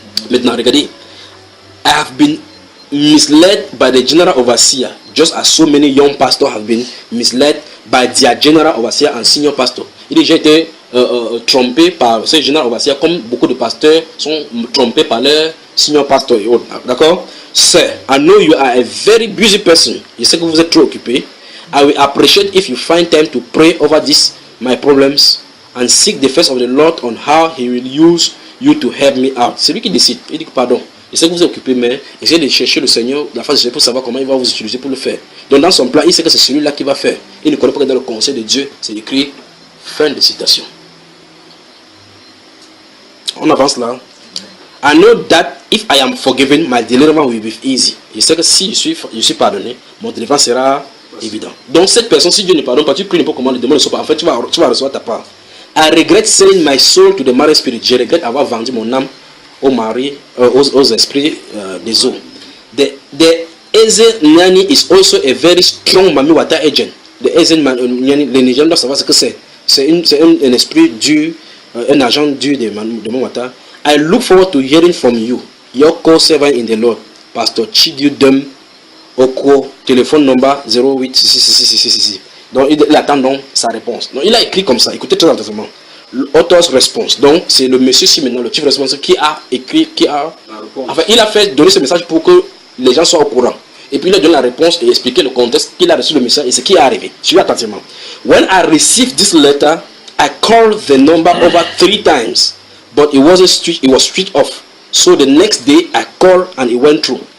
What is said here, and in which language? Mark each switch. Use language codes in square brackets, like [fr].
[fr] Maintenant, regardez. [en] I have been misled by the general overseer, just as so many young pastors have been misled by their general overseer and senior pastor. [fr] Il dit, j'ai été trompé par ce general overseer, comme beaucoup de pasteurs sont trompés par leur senior pastor et autres. D'accord? [en] Sir, I know you are a very busy person. [fr] Je sais que vous êtes trop occupé. [en] I will appreciate if you find time to pray over my problems and seek the face of the Lord on how He will use you to help me out. [fr] C'est lui qui décide. Il dit pardon. Je sais que vous êtes occupé, mais essayez de chercher le Seigneur, la face de Dieu, pour savoir comment il va vous utiliser pour le faire. Donc dans son plan, il sait que c'est celui-là qui va faire. Il ne connaît pas que dans le conseil de Dieu, c'est écrit fin de citation. On avance là. [en] I know that if I am forgiven, my deliverance will be easy. [fr] Je sais que si je suis pardonné, mon délivrance sera évident. Donc cette personne, si Dieu ne pardonne pas, tu pries n'importe comment, le démon ne soit pas. En fait, tu vas recevoir ta part. [en] I regret selling my soul to the marine spirit. [fr] Je regrette avoir vendu mon âme au mari, aux esprits des eaux. [en] The Ezen Nyani is also a very strong Mami Water agent. [fr] The Ezen Nyani, les Nigériens doivent savoir ce que c'est. C'est un esprit dur, un agent dur de Mami Water. [en] I look forward to hearing from you, your co-servant in the Lord, Pastor Chidiu Dem Oko, téléphone number 08666666. [fr] Donc il attend donc sa réponse. Donc il a écrit comme ça, écoutez très attentivement. [en] Author's response. [fr] Donc c'est le monsieur-ci maintenant, le chief responsible, qui a écrit, enfin il a fait donner ce message pour que les gens soient au courant. Et puis il a donné la réponse et expliqué le contexte qu'il a reçu le message et ce qui est arrivé. Suivez attentivement. [en] When I received this letter, I called the number over 3 times, but it was switched off. So the next day I called and it went through.